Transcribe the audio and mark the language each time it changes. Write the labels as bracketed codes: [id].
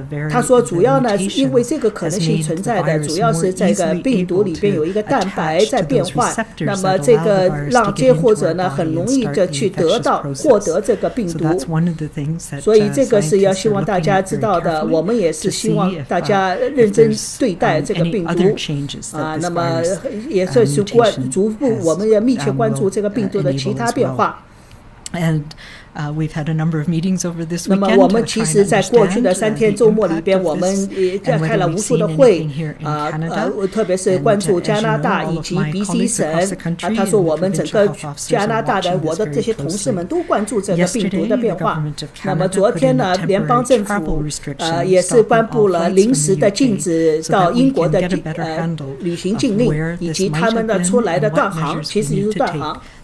[zh] 他说，主要呢是因为这个可能性存在的，主要是这个病毒里边有一个蛋白在变换，那么这个让接获者呢很容易的去获得这个病毒。所以这个是要希望大家知道的，我们也是希望大家认真对待这个病毒啊。那么也是逐步我们要密切关注这个病毒的其他变化。 [en] We've had a number of meetings over this weekend. [zh] 那么我们其实在过去的3天周末里边，我们也开了无数的会啊，特别是关注加拿大以及 BC 省啊。他说我们整个加拿大的我的这些同事们都关注这个病毒的变化。那么昨天呢，联邦政府也是颁布了临时的禁止到英国的旅行禁令，以及他们的出来的断航，其实就是断航。